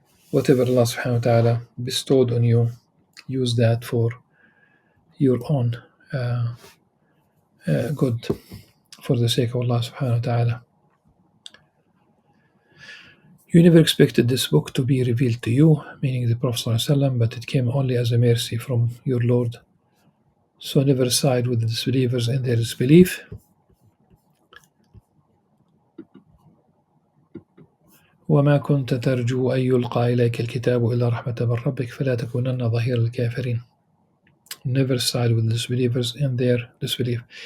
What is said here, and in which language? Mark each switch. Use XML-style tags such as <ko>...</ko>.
<en>Whatever Allah subhanahu wa ta'ala bestowed on you, use that for your own good, for the sake of Allah subhanahu wa ta'ala. You never expected this book to be revealed to you, meaning the Prophet ﷺ, but it came only as a mercy from your Lord. So never side with the disbelievers in their disbelief.</en> <ar>وما كنت ترجو أن يلقى إليك الكتاب إلا رحمة من ربك فلا تكونن ظهير الكافرين.</ar> <en>Never side with the disbelievers in their disbelief.</en>